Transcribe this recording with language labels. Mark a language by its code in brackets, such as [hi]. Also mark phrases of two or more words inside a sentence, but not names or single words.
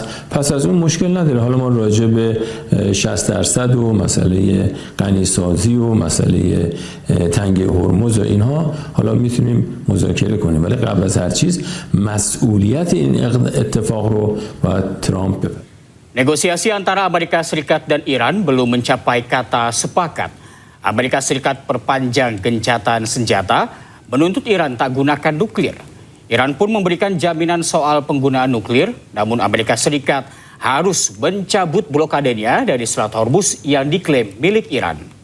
[fa] پس از اون مشکل نداره. حالا ما راجع به 60% و مسئله غنیسازی و مسئله تنگه هرمز و اینها حالا میتونیم مذاکره کنیم، ولی قبل از هر چیز مسئولیت این اتفاق رو باید ترامپ بپذیره. [id] Negosiasi antara Amerika Serikat dan Iran belum mencapai kata sepakat. Amerika Serikat perpanjang gencatan senjata, menuntut Iran tak gunakan nuklir. Iran pun memberikan jaminan soal penggunaan nuklir, namun Amerika Serikat harus mencabut blokadenya dari Selat Hormuz yang diklaim milik Iran.